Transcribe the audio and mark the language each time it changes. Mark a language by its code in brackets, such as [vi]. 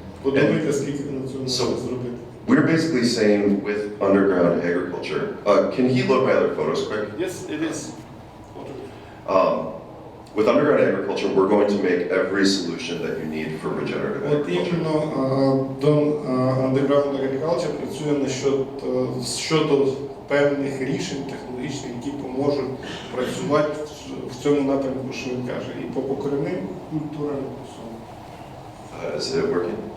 [uk] Подумайте, скільки ви на цьому можете зробити. [en] We're basically saying with underground agriculture, can he load my other photos quick? Yes, it is. With underground agriculture, we're going to make every solution that you need for regenerative [uk] От [en] agriculture. [uk] іменно Underground Agriculture працює щодо певних рішень технологічних, які поможуть працювати в цьому напрямку, що він каже, і по покореним культурам. [en] Is it working?